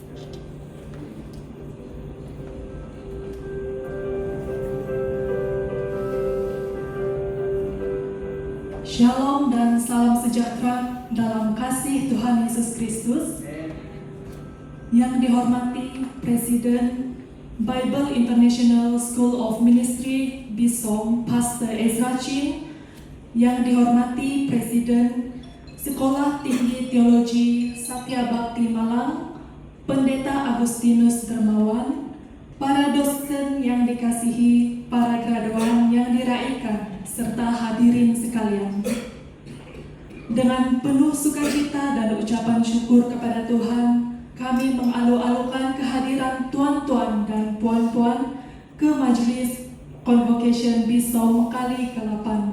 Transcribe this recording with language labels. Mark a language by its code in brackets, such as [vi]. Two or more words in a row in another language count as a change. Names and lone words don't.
[ms] Shalom dan salam sejahtera dalam kasih Tuhan Yesus Kristus. Yang dihormati Presiden Bible International School of Ministry BISOM Pastor Ezra Chin, yang dihormati Presiden Sekolah Tinggi Teologi Satya Bhakti Malang, Pendeta Agustinus Dermawan, para dosen yang dikasihi, para graduan yang diraikan, serta hadirin sekalian. Dengan penuh sukacita dan ucapan syukur kepada Tuhan, kami mengalu-alukan kehadiran tuan-tuan dan puan-puan ke Majelis Convocation BISOM kali ke-8.